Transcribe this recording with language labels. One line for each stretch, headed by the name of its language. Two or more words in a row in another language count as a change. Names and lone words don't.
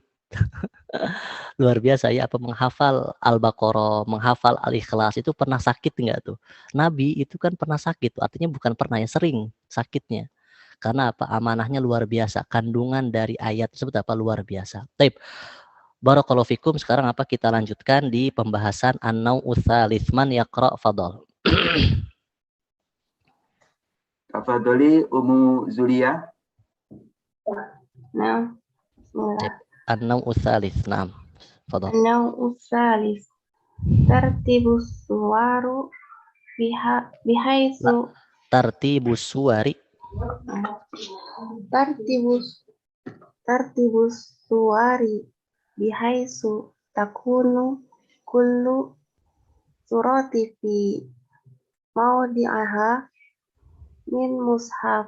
Indonesian: Luar biasa ya, apa menghafal Al-Baqarah, menghafal Al-Ikhlas itu pernah sakit nggak tuh? Nabi itu kan pernah sakit tuh, artinya bukan pernah, yang sering sakitnya. Karena apa? Amanahnya luar biasa, kandungan dari ayat tersebut apa luar biasa. Taib.
Arabic: بارك الله فيكم.
Indonesian: Sekarang apa kita lanjutkan di pembahasan
Arabic: النوع الثالث. من يقرأ فضل. تفضلي أم زليا.
Indonesian: Nah,
Arabic: النوع الثالث. نعم. فضل. النوع الثالث. ترتيب السور بحيث ترتيب السور. ترتيب السور بحيث تكون كل سورة في موضعها من المصحف.